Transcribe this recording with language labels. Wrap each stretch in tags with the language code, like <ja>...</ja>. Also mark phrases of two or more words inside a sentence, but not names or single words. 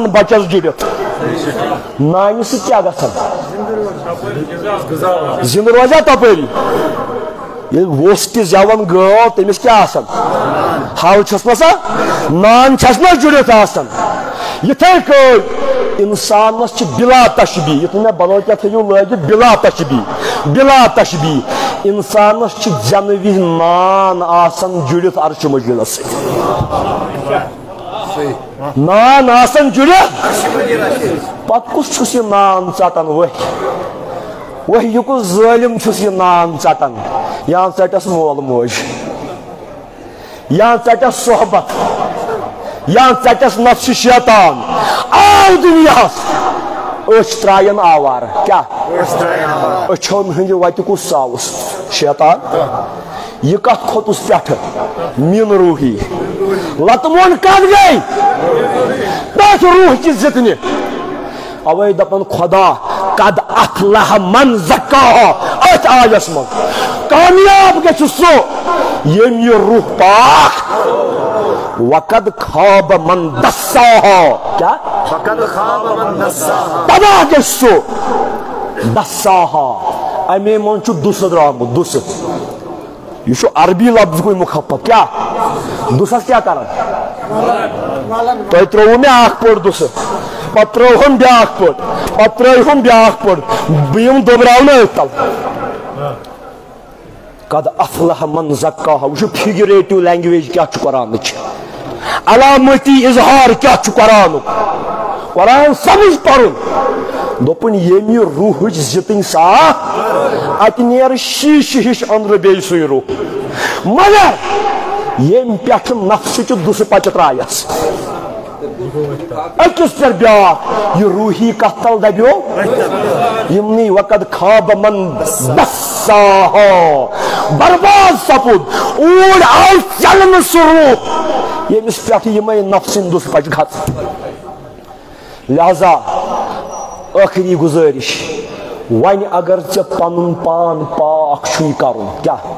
<ks>بچس جڑت نانہ سہ کیا گژھان زندہ روزا تپری ووس تہ زیون گو تمس کیا آسان ہل چھس نا سا نان چھس نا جڑت آسان یتھے کٔنۍ انسانس چھ بلا تشبیہ یتھ مے بدل کیا تھو لگت بلا تشبیہ انسانس چھ جنہ وز نان آسان جڑت عرش مجیدس سۭتۍ نان آسان جڑت پتہ کس چھس یہ نان ژٹان وہی کس ظالم چھس یہ نان ژٹان یا ژٹس مول موج یا ژٹس صحبت یا ژٹس نفس شیطان آو دنیا أچھ ترائن آوار کیا أچھو ہند وتہ کس آوس شیطان یہ کت کھوتس پہ من روحی لطمون کت گئی تس روح چہ زتنہ اوے دپن خدا</ks> <ar>قد افلح من زکاہا</ar> <ks>ات آیس من کامیاب گژھِ سُہ یم یہ روح پاک</ks> <ar>وقد خاب من دساہا</ar> <ks>کیا تباہ گژھِ سُہ دساہا امی من چھُ دُسہٕ درٛامُت دُسہٕ یہ چھُ عربی لفظ کوئی مخفف کیا دُسس کیا کران تۄہہِ ترٛووُ مےٚ اکھ پٔٹ دُسہٕ پتہٕ ترٛٲوہم بیٛاکھ پٔٹ پتہٕ ترٛٲوہم بیٛاکھ پٔٹ بہٕ یِم دۄبراونہٕ أتھۍ تل</ks> <ar>قد افلح من زکاہا</ar> <ks>وٕچھو</ks> <en>figurative language</en> <ks>کیا چھُ قرآنٕچ علامتی اظہار کیا چھُ قرآنُک قرآن سمجھ پرُن دوٚپُن ییٚمہِ روحٕچ زِتٕنۍ صاف اتہِ نیرِ شیٖشہٕ ہِش أنٛدرٕ بیٚیہِ سُے روح مگر ییٚمہِ پٮ۪ٹھٕ نفسٕچہِ دُسہٕ پچہِ ترایس أکِس پٮ۪ٹھ بیٛاکھ یہِ روحی کتھ تل دبیو یِمنٕے</ks> <ar>وقد خاب من دساہا</ar> <ks>برباد سپُد اوٗرۍ آو چلنہٕ سُہ روح ییٚمِس پٮ۪ٹھ یِمے نفسٕنۍ دُسہٕ پچہِ کھژٕ لہذا ٲخری گزٲرِش وۄنۍ اگر ژےٚ پنُن پان پاک چھُے کرُن کیا</ks>